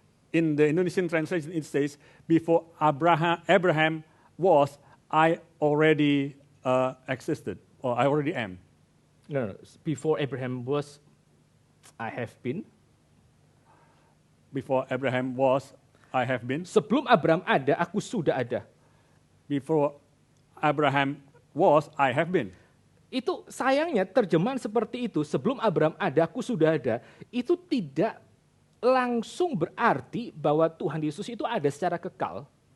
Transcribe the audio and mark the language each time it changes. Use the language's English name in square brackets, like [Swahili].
[English] In the Indonesian translation, it says, before Abraham was, I already existed, or I already am. No, before Abraham was, I have been. Before Abraham was, I have been. [Indonesian] Sebelum Abraham ada, aku sudah ada. [English] Before Abraham was, I have been. [Indonesian] Itu sayangnya terjemahan seperti itu, sebelum Abraham ada, aku sudah ada, itu tidak langsung berarti bahwa Tuhan Yesus itu ada secara kekal.